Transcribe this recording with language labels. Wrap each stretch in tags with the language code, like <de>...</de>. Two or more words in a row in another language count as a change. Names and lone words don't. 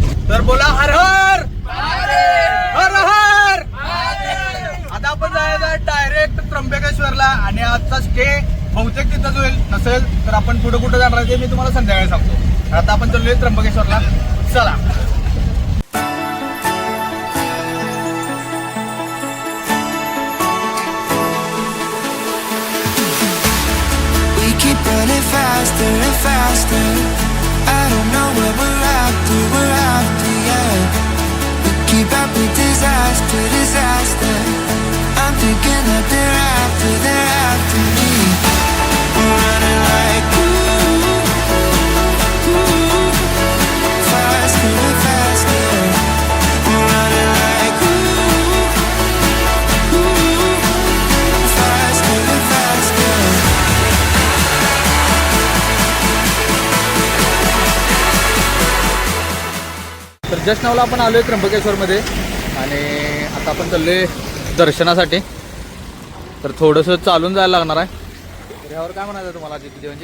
<mr>तर बोला हर हर हर हर. आता आपण जायचं डायरेक्ट त्र्यंबकेश्वरला आणि आजचा स्टे बहुतेक तिथंच होईल. नसेल तर आपण पुढे कुठे जाणार आहे ते मी तुम्हाला संध्याकाळी सांगतो. आता आपण चाललोय त्र्यंबकेश्वरला. चला.</mr> <en>We keep running faster and faster. I don't know what we're after, yeah. We keep up with disaster, disaster. I'm thinking that they're after me. We're running like faster and faster. We're running like faster and faster.</en> <mr>तर जस्ट नावला आपण आलोय त्र्यंबकेश्वरमध्ये आणि आता आपण चाललोय दर्शनासाठी. तर थोडंसं चालून जायला लागणार आहे. तर ह्यावर काय म्हणायचं तुम्हाला जिथे देवांची?</mr>